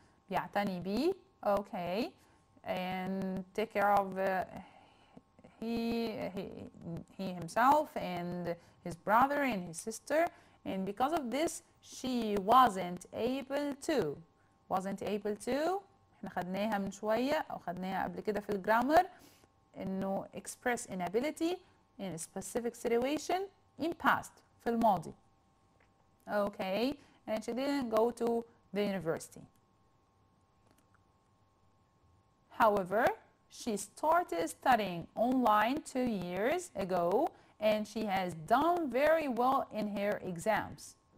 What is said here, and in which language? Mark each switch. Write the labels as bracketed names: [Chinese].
[Arabic] بيعتني بيه. [English] Okay, and take care of he himself and his brother and his sister. And because of this, she wasn't able to. Wasn't able to. [Arabic] احنا خدناها من شوية أو خدناها قبل كده في الجرامر إنه [English] express inability in a specific situation in past [Arabic] في الماضي. [English] Okay, and she didn't go to the university. However, she started studying online 2 years ago and she has done very well in her exams.